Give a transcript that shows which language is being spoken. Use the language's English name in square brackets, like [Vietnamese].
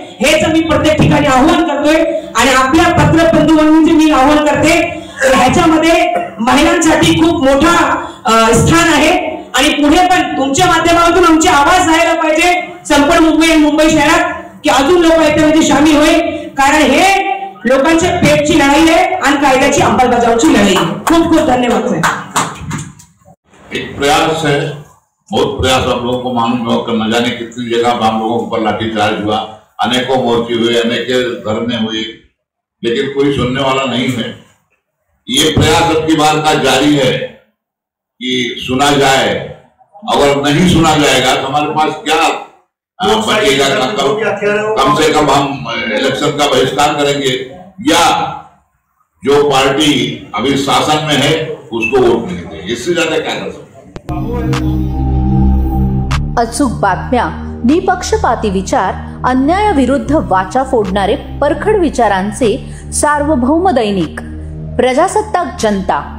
[Marathi] हेच आम्ही प्रत्येक ठिकाणी आव्हान करतोय आणि आपल्या पत्रबंधूंचे मी आव्हान करते, ह्याच्यामध्ये महिलांसाठी खूप मोठा स्थान आहे. आणि पुढे पण तुमच्या माध्यमातून आमचे आवाज जायला पाहिजे संपूर्ण मुंबई शहरात, की अजून लोक याच्यामध्ये सामील होईल, कारण हे लोकांच्या पेटची लढाई आहे आणि कायद्याची अंमलबजावणीची लढाई आहे. खूप खूप धन्यवाद सर. [Hindi] एक प्रयास है, बहुत प्रयास आप लोगों को मालूम होगा, न जाने कितनी जगह पर हम लोगों पर लाठीचार्ज हुआ, अनेकों मोर्चे हुए, अनेक धरने हुए, लेकिन कोई सुनने वाला नहीं है. ये प्रयास अब की बार का जारी है कि सुना जाए. अगर नहीं सुना जाएगा तो हमारे पास क्या बचेगा? कम से कम हम इलेक्शन का बहिष्कार करेंगे या जो पार्टी अभी शासन में है उसको वोट नहीं देंगे. इससे ज्यादा क्या कर सकते. [Marathi] अचूक बातम्या, निपक्षपाती विचार, अन्यायाविरुद्ध वाचा फोडणारे परखड विचारांचे सार्वभौम दैनिक प्रजासत्ताक जनता.